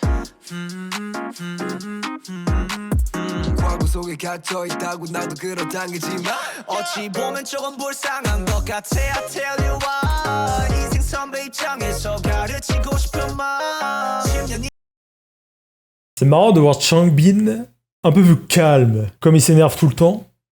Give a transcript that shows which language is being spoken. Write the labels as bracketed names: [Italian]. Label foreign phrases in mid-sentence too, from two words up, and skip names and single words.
[Korean] 과거 속에 갇혀있다고 나도 그렇다기지만 어찌 보면 조금 불쌍한 것 같아 [English] I tell you why [Korean] 인생 선배 입장에서 가르치고 싶은 말 10년이 [French] C'est marrant de voir Changbin un peu plus calme, comme il s'énerve tout le temps.